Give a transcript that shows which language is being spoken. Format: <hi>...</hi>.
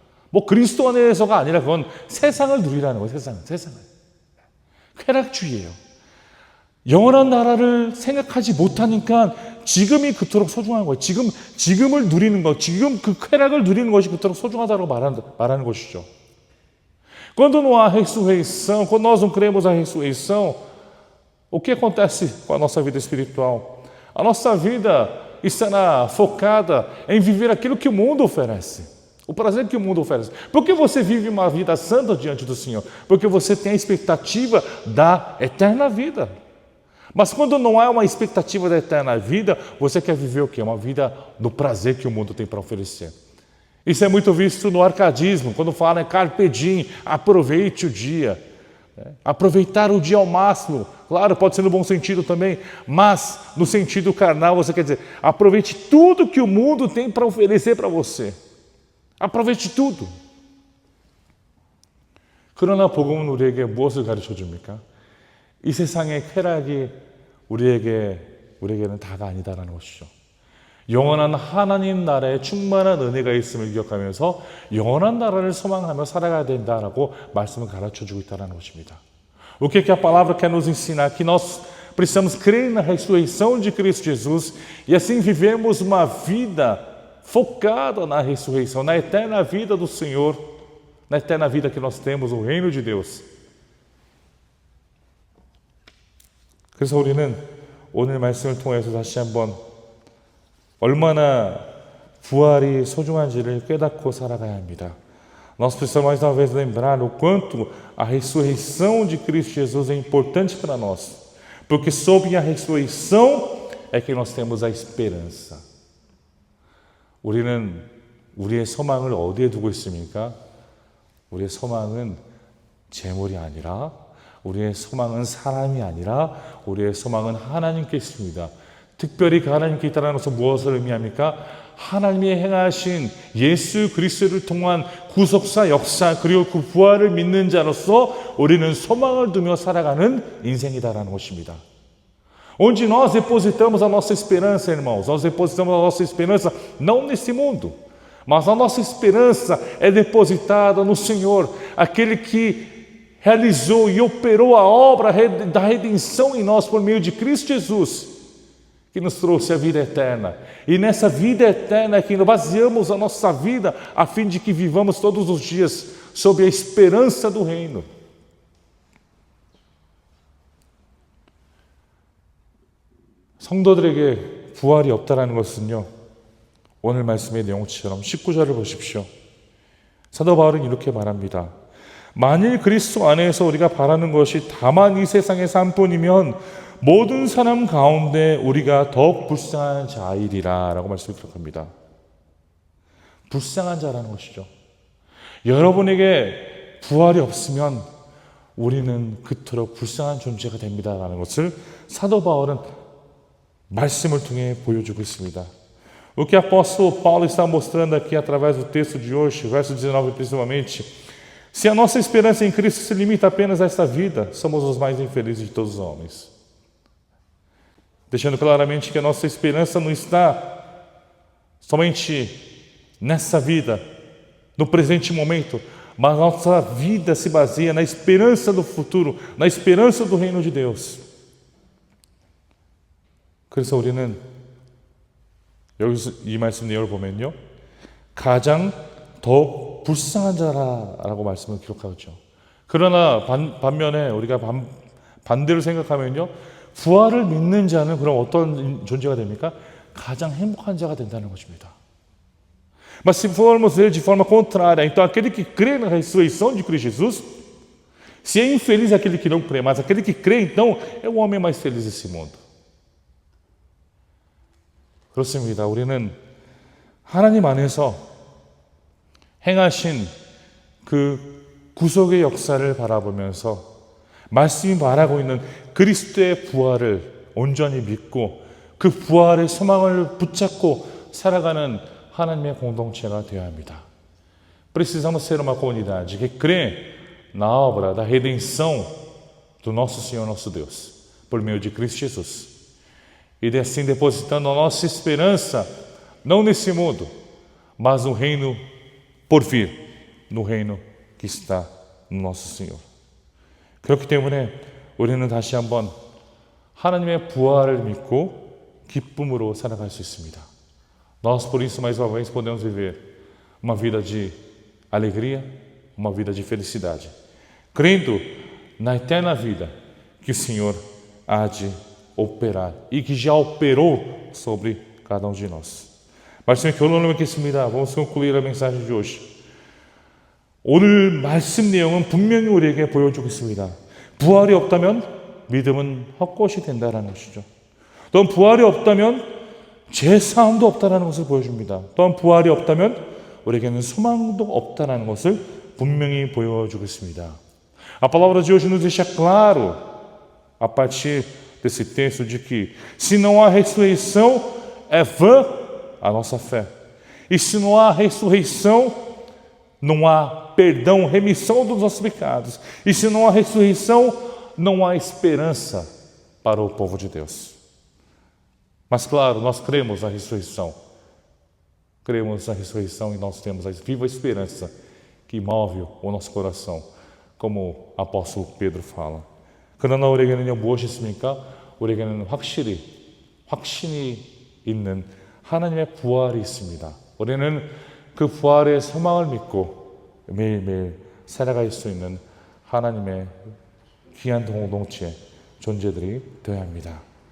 <ko>뭐 그리스도 안에서가 아니라 그건 세상을 누리라는 거예요. 세상을. 쾌락주의예요. 영원한 나라를 생각하지 못하니까 지금이 그토록 소중한 거예요. 지금을 누리는 것, 지금 그 쾌락을 누리는 것이 그토록 소중하다고 말하는 것이죠.</ko> <pt>Quando não há ressurreição, quando nós não cremos na ressurreição, O que acontece com a nossa vida espiritual? A nossa vida estará focada em viver aquilo que o mundo oferece, o prazer que o mundo oferece. Por que você vive uma vida santa diante do Senhor? Porque você tem a expectativa da eterna vida. Mas quando não há uma expectativa da eterna vida, você quer viver o quê? Uma vida do prazer que o mundo tem para oferecer. Isso é muito visto no arcadismo, quando fala em carpe diem, aproveite o dia. Aproveitar o dia ao máximo, claro, pode ser no bom sentido também, mas no sentido carnal você quer dizer, aproveite tudo que o mundo tem para oferecer para você. 아proveite tudo.</pt> <ko>그러나 복음은 우리에게 무엇을 가르쳐 줍니까? 이 세상의 쾌락이 우리에게는 다가 아니다라는 것이죠. 영원한 하나님 나라에 충만한 은혜가 있음을 기억하면서 영원한 나라를 소망하며 살아가야 된다라고 말씀을 가르쳐주고 있다는 것입니다.</ko> <pt>O que a palavra quer nos ensinar? Que nós precisamos crer na ressurreição de Cristo Jesus e assim vivemos uma vida focada na ressurreição, na eterna vida do Senhor, na eterna vida que nós temos, o reino de Deus.</pt> <ko>그래서 우리는 오늘 말씀을 통해서 다시 한번 얼마나 부활이 소중한지를 깨닫고 살아가야 합니다.</ko> <pt>Nós precisamos mais uma vez lembrar o quanto a ressurreição de Cristo Jesus é importante para nós, porque sob a ressurreição é que nós temos a esperança.</pt> <ko>우리는 우리의 소망을 어디에 두고 있습니까? 우리의 소망은 재물이 아니라, 우리의 소망은 사람이 아니라 우리의 소망은 하나님께 있습니다. 특별히 그 하나님께 있다는 것은 무엇을 의미합니까? 하나님이 행하신 예수 그리스도를 통한 구속사 역사 그리고 그 부활을 믿는 자로서 우리는 소망을 두며 살아가는 인생이다라는 것입니다.</ko> <pt>Onde nós depositamos a nossa esperança, irmãos, nós depositamos a nossa esperança não nesse mundo, mas a nossa esperança é depositada no Senhor, aquele que realizou e operou a obra da redenção em nós por meio de Cristo Jesus, que nos trouxe a vida eterna. E nessa vida eterna que nós baseamos a nossa vida a fim de que vivamos todos os dias sob a esperança do reino.</pt> <ko>성도들에게 부활이 없다라는 것은요, 오늘 말씀의 내용처럼 19절을 보십시오. 사도 바울은 이렇게 말합니다. 만일 그리스도 안에서 우리가 바라는 것이 다만 이 세상의 삶뿐이면 모든 사람 가운데 우리가 더욱 불쌍한 자이리라 라고 말씀을 기록합니다. 불쌍한 자라는 것이죠. 여러분에게 부활이 없으면 우리는 그토록 불쌍한 존재가 됩니다라는 것을 사도 바울은 말씀을 통해 보여주고 있습니다.</ko> <pt>O que o apóstolo Paulo está mostrando aqui através do texto de hoje, verso 19 principalmente, se a nossa esperança em Cristo se limita apenas a esta vida, somos os mais infelizes de todos os homens. Deixando claramente que a nossa esperança não está somente nessa vida, no presente momento, mas a nossa vida se baseia na esperança do futuro, na esperança do reino de Deus.</pt> <ko>그래서 우리는 여기서 이 말씀 내용을 보면요, 가장 더욱 불쌍한 자라고 말씀을 기록하죠. 그러나 반면에 우리가 반대로 생각하면요, 부활을 믿는 자는 그럼 어떤 존재가 됩니까? 가장 행복한 자가 된다는 것입니다.</ko> <pt>Mas se formos ver de forma contrária, então aquele que crê na ressurreição de Cristo Jesus, se é infeliz aquele que não crê, mas aquele que crê, então, é o homem mais feliz desse mundo.</pt> <ko>그렇습니다. 우리는 하나님 안에서 행하신 그 구속의 역사를 바라보면서 말씀이 말하고 있는 그리스도의 부활을 온전히 믿고 그 부활의 소망을 붙잡고 살아가는 하나님의 공동체가 되어야 합니다.</ko> <pt>Precisamos ser uma comunidade que crê na obra da redenção do nosso Senhor, nosso Deus, por meio de Cristo Jesus. E assim depositando a nossa esperança, não nesse mundo, mas no reino por vir, no reino que está no nosso Senhor.</pt> <ko>그렇기 때문에 우리는 다시 한번 하나님의 부활을 믿고 기쁨으로 살아갈 수 있습니다.</ko> <pt>Nós, por isso, mais uma vez, podemos viver uma vida de alegria, uma vida de felicidade, crendo na eterna vida que o Senhor há de operar e que já operou sobre cada um de nós.</pt> <ko>말씀의 결론을 맺겠습니다.</ko> <pt>Vamos concluir a mensagem de hoje.</pt> <ko>오늘 말씀 내용은 분명히 우리에게 보여주고 있습니다. 부활이 없다면 믿음은 헛것이 된다는 것이죠. 또한 부활이 없다면 죄사함도 없다는 것을 보여줍니다. 또한 부활이 없다면 우리에게는 소망도 없다는 것을 분명히 보여주고 있습니다.</ko> <pt>A palavra de hoje nos deixa claro, a partir desse texto, de que se não há ressurreição, é vã a nossa fé. E se não há ressurreição, não há perdão, remissão dos nossos pecados. E se não há ressurreição, não há esperança para o povo de Deus. Mas claro, nós cremos na ressurreição. Cremos na ressurreição e nós temos a viva esperança que move o nosso coração, como o apóstolo Pedro fala.</pt> <ko>그러나 우리에게는요, 무엇이 있습니까? 우리에게는 확신이 있는 하나님의 부활이 있습니다. 우리는 그 부활의 소망을 믿고 매일매일 살아갈 수 있는 하나님의 귀한 공동체 존재들이 되어야 합니다.</ko>